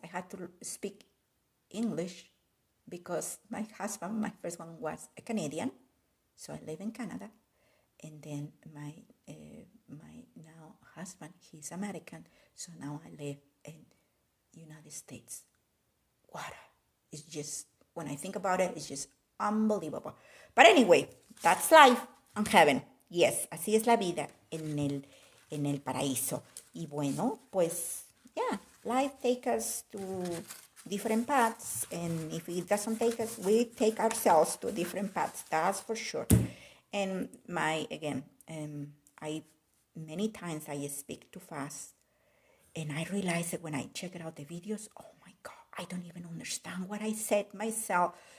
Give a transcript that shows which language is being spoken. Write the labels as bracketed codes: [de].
[en] I had to speak English because my husband, my first one was a Canadian, so I live in Canada, and then my now husband, he's American, so now I live in United States. What? It's just, when I think about it, it's just unbelievable. But anyway, that's life on heaven. [es] Yes, así es la vida en el paraíso. Y bueno, pues, [en] yeah, life takes us to different paths, and if it doesn't take us, we take ourselves to different paths, that's for sure. And I many times I speak too fast, and I realize that when I check out the videos, oh my God, I don't even understand what I said myself.